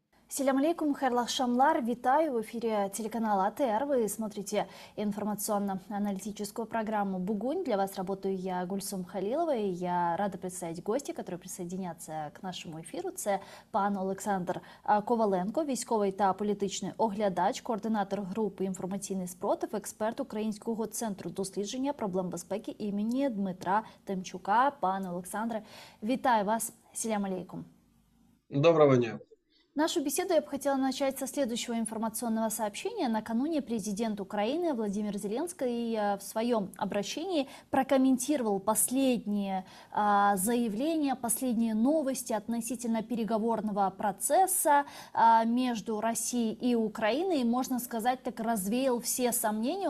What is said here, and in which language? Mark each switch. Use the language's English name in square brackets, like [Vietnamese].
[Crimean Tatar] Селям алейкум, хайрлах шамлар, [Ukrainian] витаю [Russian] в эфире телеканала [Crimean Tatar] АТР. [Russian] Вы смотрите информационно-аналитическую программу «Бугунь». Для вас работаю я, Гульсум Халилова, и я рада представить гостей, которые присоединятся к нашему ефіру. [Ukrainian] Це пан Олександр Коваленко, військовий та політичний оглядач, координатор групи «Інформаційний спротив», експерт Українського центру дослідження проблем безпеки імені Дмитра Тимчука. Пане Олександре, вітаю вас. [Crimean Tatar] Селям алейкум. [Ukrainian] Доброго дня. [Russian] Нашу беседу я бы хотела начать со следующего информационного сообщения. Накануне президент Украины Владимир Зеленский в своем обращении прокомментировал последние заявления, последние новости относительно переговорного процесса между Россией и Украиной. И, можно сказать, так развеял все сомнения.